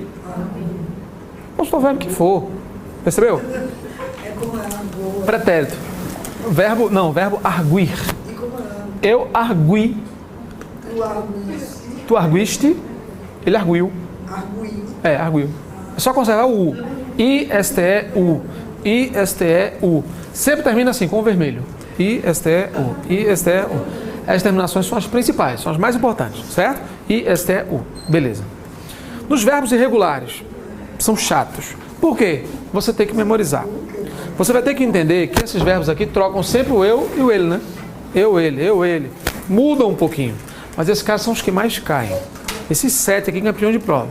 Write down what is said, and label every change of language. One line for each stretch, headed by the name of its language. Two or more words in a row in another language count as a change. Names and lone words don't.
Portuguese: Posso falar o verbo que for. Percebeu? Pretérito. Verbo arguir. Eu argui. Tu arguiste. Ele arguiu. Arguiu. É só conservar o U. I-S-T-E-U. I-S-T-E-U. Sempre termina assim, com o vermelho. I-S-T-E-U. I-S-T-E-U. As terminações são as principais, são as mais importantes, certo? I-S-T-E-U. Beleza. Nos verbos irregulares, são chatos. Por quê? Você tem que memorizar. Você vai ter que entender que esses verbos aqui trocam sempre o eu e o ele, né? Eu, ele. Mudam um pouquinho. Mas esses caras são os que mais caem. Esses 7 aqui, campeão de prova.